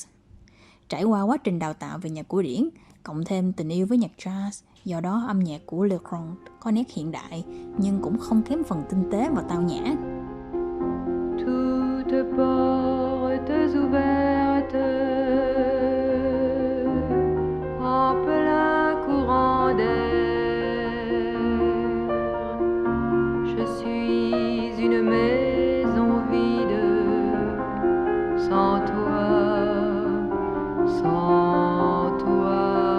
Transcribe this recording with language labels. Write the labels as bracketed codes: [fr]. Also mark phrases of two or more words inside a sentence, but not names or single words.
[vi] Trải qua quá trình đào tạo về nhạc cổ điển, cộng thêm tình yêu với nhạc jazz, do đó âm nhạc của Legrand có nét hiện đại nhưng cũng không kém phần tinh tế và tao nhã. [fr] Toutes portes ouvertes en plein courant d'air. Je suis une maison vide sans toi, sans toi.